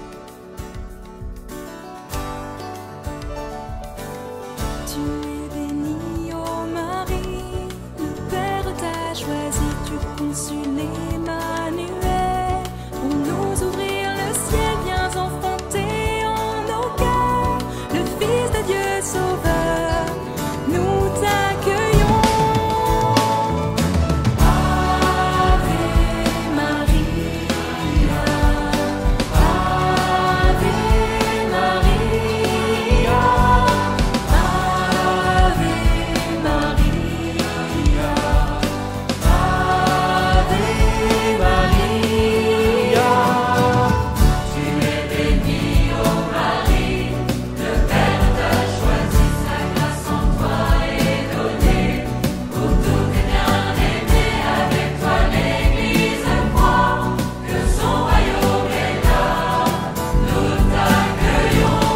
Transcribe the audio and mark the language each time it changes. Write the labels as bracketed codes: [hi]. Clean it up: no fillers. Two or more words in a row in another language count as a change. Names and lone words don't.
[fr] Tu es bénie, ô Marie, le Père t'a choisi, tu conçus l'Emmanuel. Pour nous ouvrir le ciel, viens enfanter en nos cœurs, le Fils de Dieu Sauveur, nous t'accueillons. [la] Ave Maria, Ave Maria, Ave Maria, Ave Maria. [fr] Tu es bénie, ô Marie, le Père t'a choisi, sa grâce en toi est donnée. Pour tout bien-aimé, avec toi l'Église croit que son royaume est là, nous t'accueillons.